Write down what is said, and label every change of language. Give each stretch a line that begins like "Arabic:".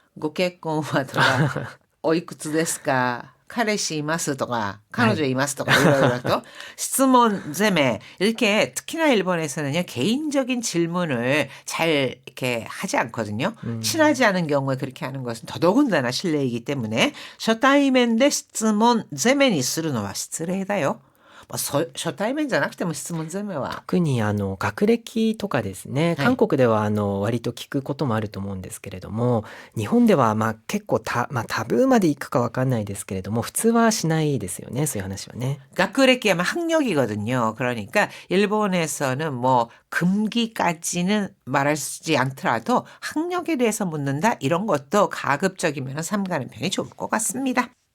Japanese: ご結婚はとかおいくつですか? 彼氏いますとか彼女いますとか
Korean: 이러이러 또質問 제메 이렇게 특히나 일본에서는요 개인적인 질문을 잘 이렇게 하지 않거든요. 친하지 않은 경우에 그렇게 하는 것은 더더군다나 실례이기 때문에
Japanese: 初対面で質問 제메니するのは失礼だよ. 뭐初対面じゃなくても質問攻めは特に学歴とかですね、韓国では割と聞くこともあると思うんですけれども、日本では結構タブーまでいくかわかんないですけれども、普通はしないですよね、そういう話はね。
Korean: 学歴하면 학력이거든요. 그러니까 일본에서는 뭐 금기까지는 말하지 않더라도 학력에 대해서 묻는다 이런 것도 가급적이면 삼가는 편이 좋을 것 같습니다.